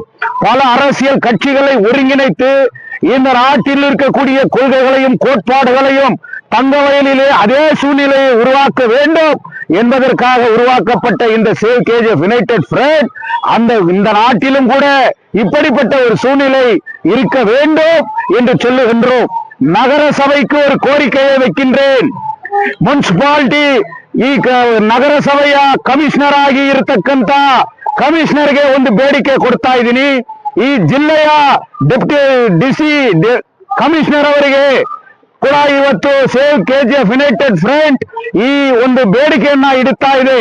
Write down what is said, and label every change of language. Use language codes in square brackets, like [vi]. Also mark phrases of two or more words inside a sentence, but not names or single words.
[ta] பல அரசியல் கட்சிகளை ஒருங்கிணைத்து இந்த நாட்டில் இருக்கக்கூடிய கொள்கைகளையும் கோட்பாடுகளையும் தங்க வயலிலே அதே சூழ்நிலையை உருவாக்க வேண்டும் என்பதற்காக உருவாக்கப்பட்ட இந்த சேவ் கேஜிஎஃப் யுனைடெட் ஃப்ரண்ட் இந்த நாட்டிலும் கூட இப்படிப்பட்ட ஒரு சூழ்நிலை இருக்க வேண்டும் என்று சொல்லுகின்றோம். நகர சபைக்கு ஒரு கோரிக்கையை வைக்கின்றேன். [kn] ಮುನ್ಸಿಪಾಲಿಟಿ ಈ ನಗರ ಸಭೆಯ ಕಮಿಷನರ್ ಆಗಿ ಇರತಕ್ಕಂತ ಕಮಿಷನರ್ಗೆ ಒಂದು ಬೇಡಿಕೆ ಕೊಡ್ತಾ ಇದ್ದೀನಿ. ಈ ಜಿಲ್ಲೆಯ [en] Deputy DC Commissioner [kn] ಅವರಿಗೆ ಕೂಡ ಇವತ್ತು ಸೇವ್ ಕೆಜಿಎಫ್ ಯುನೈಟೆಡ್ ಫ್ರಂಟ್ ಈ ಒಂದು ಬೇಡಿಕೆಯನ್ನ ಇಡುತ್ತಾ ಇದೆ.